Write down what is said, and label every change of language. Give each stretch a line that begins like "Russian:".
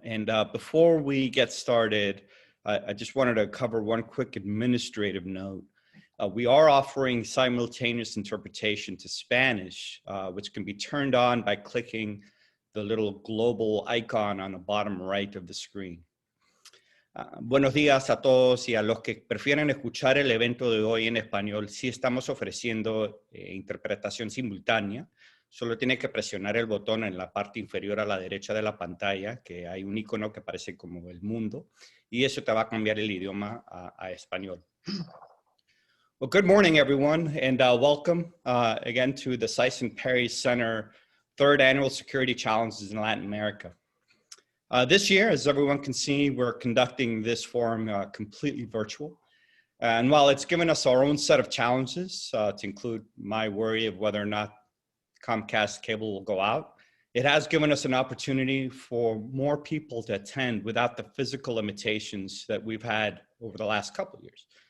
English: And before we get started, I just wanted to cover one quick administrative note. We are offering simultaneous interpretation to Spanish, which can be turned on by clicking the little global icon on the bottom right of the screen.
Spanish: Buenos días a todos y a los que prefieren escuchar el evento de hoy en español. Sí estamos ofreciendo interpretación simultánea. Solo tiene que presionar el botón en la parte inferior a la derecha de la pantalla, que hay un icono que parece como el mundo, y eso te va a cambiar el idioma a español.
English: Well, good morning, everyone, and welcome again to the Sison Perry Center Third Annual Security Challenges in Latin America. This year, as everyone can see, we're conducting this forum completely virtual. And while it's given us our own set of challenges, to include my worry of whether or not Comcast cable will go out, it has given us an opportunity for more people to attend without the physical limitations that we've had over the last couple of years.